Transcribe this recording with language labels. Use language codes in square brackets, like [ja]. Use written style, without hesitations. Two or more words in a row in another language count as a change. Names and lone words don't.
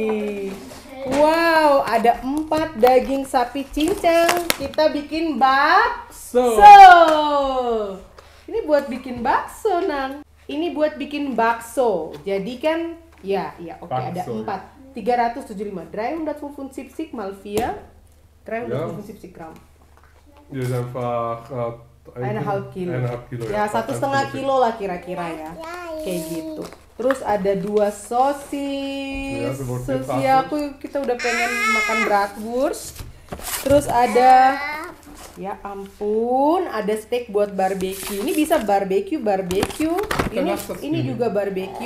[id] Wow, ada 4 daging sapi cincang. Kita bikin bakso. Ini buat bikin bakso, Nang. Ini buat bikin bakso. Jadi kan, ya, oke, ada Bakso. [de] 4. 375. 375 mal 4. [id] 375 gram. [de] Hier ist einfach 1,5 kilo. 1,5 Kilo. [id] Ya, 1,5 kilo lah kira-kira ya. Kayak gitu. Terus ada 2 sosis. Ya, itu buat Sosis bratwurst. kita udah pengen makan bratwurst. Terus ada, ya ampun, ada steak buat barbecue. Ini bisa barbecue. Ini juga barbecue.